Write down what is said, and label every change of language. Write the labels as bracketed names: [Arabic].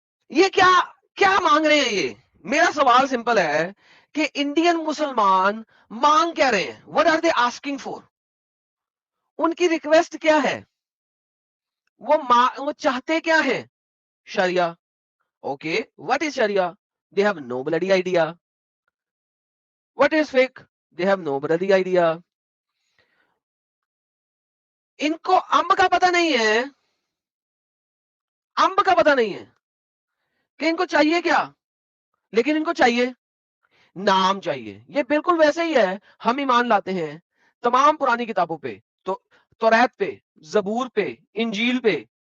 [Urdu] یہ کیا کیا مانگ رہے ہیں؟ یہ میرا سوال سمپل ہے کہ انڈین مسلمان مانگ کیا رہے ہیں؟ [English] what are they asking for؟ [Urdu] ان کی ریکویسٹ کیا ہے؟ وہ چاہتے کیا ہے؟ شریعہ. [English] Okay, what is sharia? they have no bloody idea. what is fiqh؟ they have no bloody idea. [Urdu] ان کو امب کا پتہ نہیں ہے, امب کا پتہ نہیں ہے کہ ان کو چاہیے کیا, لیکن ان کو چاہیے نام چاہیے. یہ بالکل ویسے ہی ہے, ہم ایمان لاتے ہیں تمام پرانی کتابوں پہ, تو توریت پہ, زبور پہ, انجیل پہ.